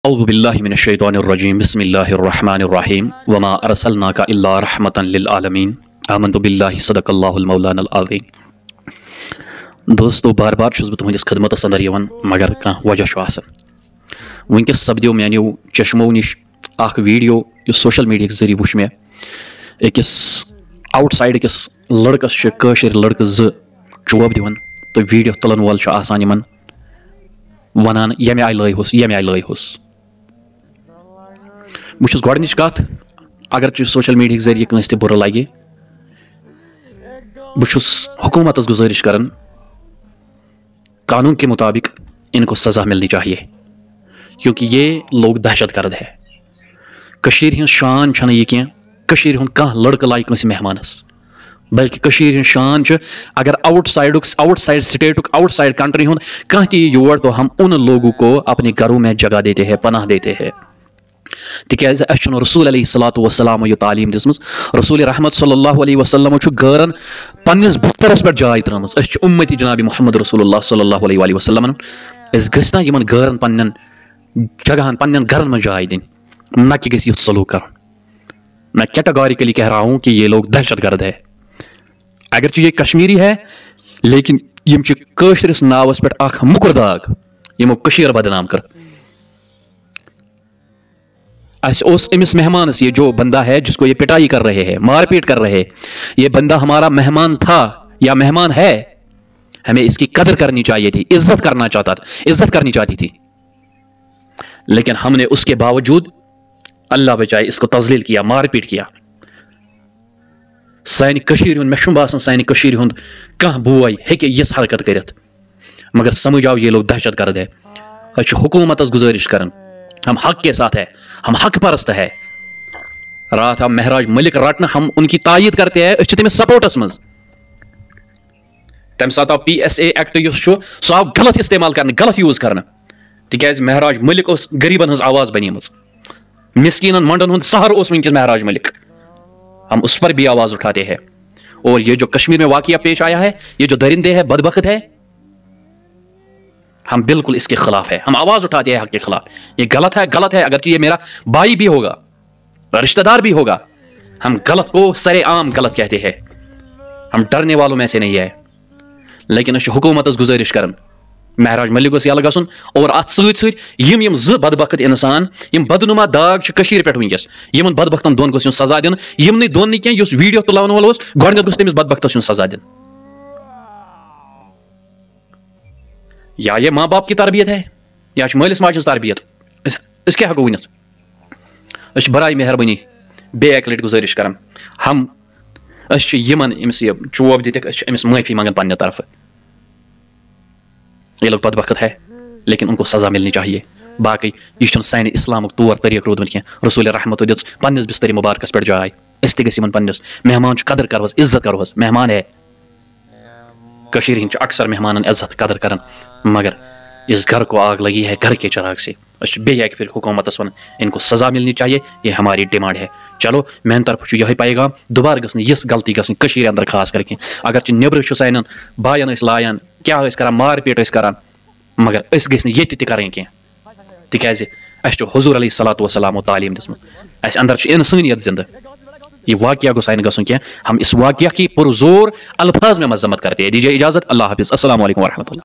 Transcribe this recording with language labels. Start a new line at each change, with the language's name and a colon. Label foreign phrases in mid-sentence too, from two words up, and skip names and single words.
Arabic: اعوذ باللہ من الشیطان الرجیم بسم اللہ الرحمن الرحیم وما ارسلناک الا رحمتا للعالمین آمنت باللہ صدق اللہ المولانا العظیم.
Kashmiri: دوستو بار بار چھس بہ تہندس خدمتس اندر یوان مگر کانٛہہ وجہ چھُ آسان. ونکس سپدیو میانیو چشمو نش اخ ویڈیو یُس سوشل میڈیا ذریعہ وچھ مےٚ أکِس آوُٹ سایڈ أکِس لڑکس چھِ کٲشِر لڑکہٕ زٕ چوب دِوان تہٕ ویڈیو تُلن وول چھُ آسان یِمن ونان ییٚمہِ آیہِ لٲیہوس ییٚمہِ آیہِ لٲیہوس. بہٕ چھُس گۄڈنِچ کتھ اگرچہِ سوشل میڈیا ذریعہ کٲنٛسہِ تہِ بُرٕ لگہِ بہٕ چھُس حکوٗمتس گزٲرِش کران
Urdu: قانون کے مطابق ان کو سزا ملنی چاہیے کیونکہ یہ لوگ دہشت گرد ہے.
Kashmiri: کشیر ہٕنٛز شان چھنہٕ یہِ کینٛہہ کشیر ہُنٛد کانٛہہ لڑکہٕ لایہِ کٲنٛسہِ مہمانس بلکہ کشیر ہٕنٛز شان چھِ اگر آؤٹ سائڈ سٹیٹُک آؤٹ سائڈ کنٹری ہُنٛد کانٛہہ تہِ یی یور
Urdu: تو ہم ان لوگوں کو اپنے گھروں میں جگہ دیتے ہیں پناہ دیتے ہیں.
Kashmiri: تِکیٛازِ اَسہِ چھُنہٕ رسول
Arabic: علیہ الصلاۃ والسلام
Kashmiri: یہِ تعلیٖم دِژمٕژ. رسول رحمت
Arabic: صلی اللہ علیہ وسلم
Kashmiri: چھُ غٲرن پننِس بسترس پٮ۪ٹھ جاے ترٲمٕژ. أسۍ چھِ اُمتی جناب
Arabic: محمد رسول اللہ صلی اللہ علیہ وسلم.
Kashmiri: أسۍ گٔژھۍ نہ یِمن غٲرن پننٮ۪ن جگہن پننٮ۪ن گرن منٛز جاے دِنۍ نہ کہ گژھِ یُتھ سلوٗک کرُن.
Urdu: میں کیٹاگوریکلی کہہ رہا ہوں کہ یہ لوگ دہشت گرد ہے. اگرچہ یہ کشمیری ہے لیکن
Kashmiri: یم چھِ کٲشرِس ناوس پٮ۪ٹھ اکھ مُکُر داغ یِمو کٔشیٖر بدنام کٔر.
Urdu: ایسے اس امس مہمانس یہ جو بندہ ہے جس کو یہ پٹائی کر رہے ہیں مار پیٹ کر رہے یہ بندہ ہمارا مہمان تھا یا مہمان ہے. ہمیں اس کی قدر کرنی چاہیے تھی عزت کرنی چاہتی تھی لیکن ہم نے اس کے باوجود اللہ بچائے اس کو تذلیل کیا مار پیٹ کیا.
Kashmiri: سانہِ کٔشیٖرِ ہُنٛد مےٚ چھُنہٕ باسان سانہِ کٔشیٖرِ ہُنٛد کانٛہہ بوے ہیٚکہِ یِژھ حرکت کٔرِتھ مگر سمجھ آو
Urdu: یہ لوگ دہشت گرد ہے.
Kashmiri: أسۍ چھِ حکوٗمتس گزٲرِش کران
Urdu: ہم حق کے ساتھ ہے ہم حق پرست ہے. رات ہم مہراج ملک رٹنا ہم ان کی تائید کرتے ہیں.
Kashmiri: أسۍ چھِ تٔمِس سپورٹس منٛز. تمہِ ساتہٕ آو PSA ایکٹ یُس چھُ سُہ آو غلط استعمال کرنہٕ غلط یوٗز کرنہٕ تِکیٛازِ مہراج ملک اوس غریٖبن ہٕنٛز آواز بنیمٕژ مسکیٖنن منڈن ہُنٛد سہر اوس وٕنکیٚس مہراج ملک.
Urdu: ہم اس پر بھی آواز اٹھاتے ہیں. اور یہ جو کشمیر میں واقعہ پیش آیا ہے یہ جو درندے ہے بدبخت ہے ہم بالکل اس کے خلاف ہے. ہم آواز اٹھاتے ہیں حق کے خلاف. یہ غلط ہے اگرچہ یہ میرا بھائی بھی ہوگا رشتہ دار بھی ہوگا ہم غلط کو سر عام غلط کہتے ہیں. ہم ڈرنے والوں میں سے نہیں ہے لیکن اس
Kashmiri: حکومتس گزارش کرن مہراج ملک گوٚژھ یلہٕ گژھُن اور اتھ سۭتۍ سۭتۍ یِم زٕ بدبخت انسان یِم بدنما داغ چھِ کٔشیٖرِ پٮ۪ٹھ وٕنکیٚس یِمن بدبختن دۄن گوٚژھ یُن سزا دِنہٕ. یِمنٕے دۄن نہٕ کینٛہہ یُس ویڈیو تُلاون وول اوس گۄڈٕنیتھ گوٚژھ تٔمِس بدبختس یُن سزا دِنہٕ.
Urdu: یا یہ ماں باپ کی تربیت ہے یا
Kashmiri: مٲلِس ماجہِ ہٕنٛز تربیت. أسۍ کیٛاہ ہٮ۪کو ؤنِتھ. أسۍ چھِ برائے مہربٲنی بیٚیہِ اکہِ لٹہِ گُزٲرِش کران أسۍ چھِ یِمن أمِس یہِ چوب دِتِکھ أسۍ چھِ أمِس معٲفی منٛگان پننہِ طرفہٕ.
Urdu: یہ لوگ بدبخت ہے لیکن ان کو سزا ملنی چاہیے.
Kashmiri: باقی یہ چھُنہٕ سانہِ اسلامُک طور طریقہٕ روٗدمُت کینٛہہ. رسول رحمت دِژ پننِس بسترِ مبارکس پٮ۪ٹھ جاے. أسۍ تہِ گٔژھۍ یِمن پننِس مہمانٕچ قدر کروس عزت کروس. مہمان ہے کشیٖرِ ہٕنٛدۍ چھِ اکثر مہمانن عزت قدر کران
Urdu: مگر اس گھر کو آگ لگی ہے گھر کے چراغ سے.
Kashmiri: أسۍ چھِ بیٚیہِ اکہِ پھِرِ حکومتس ونان
Urdu: ان کو سزا ملنی چاہیے یہ ہماری ڈیمانڈ ہے.
Kashmiri: چلو میانہِ طرفہٕ چھُ یِہوٚے پیغام دُبارٕ گٔژھ نہٕ یِژھ غلطی گژھٕنۍ کٔشیٖرِ اندر خاص کر کینٛہہ. اگرچہِ نیٚبرٕ چھُ سانٮ۪ن بایَن ٲسۍ لایان کیٛاہ ٲسۍ کران مار پیٹ ٲسۍ کران مگر أسۍ گٔژھۍ نہٕ ییٚتہِ تہِ کرٕنۍ کینٛہہ تِکیٛازِ اَسہِ چھُ حضوٗر
Arabic: علیہ الصلاۃ والسلامو
Kashmiri: تعلیٖم دِژمٕژ. اَسہِ اندر چھِ اِنسٲنیت زندٕ. یہ واقعہ گوٚژھ نہٕ گژھُن کینٛہہ.
Urdu: ہم اس واقعہ کی پرزور الفاظ میں مذمت کرتے ہیں. دیجیے اجازت. اللہ حافظ.
Arabic: السلام علیکم ورحمۃ اللہ.